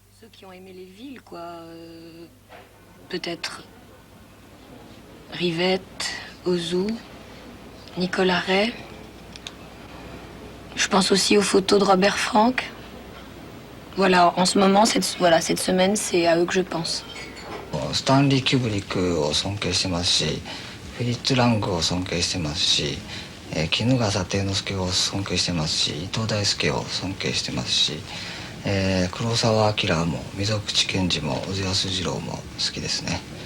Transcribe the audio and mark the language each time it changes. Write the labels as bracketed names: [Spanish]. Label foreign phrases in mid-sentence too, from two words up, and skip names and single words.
[French] qui ont aimé les villes, quoi. Peut-être Rivette, Ozu, Nicolas Ray. Je pense aussi aux photos de Robert Frank. Voilà, en ce moment, cette semaine, c'est à eux que je pense. [Japanese] スタンリー・キューブリックを尊敬してますし、フリッツ・ラングを尊敬してますし、衣笠貞之助を尊敬してますし、伊藤大輔を尊敬してますし、黒澤明も溝口健二も小津安二郎も好きですね。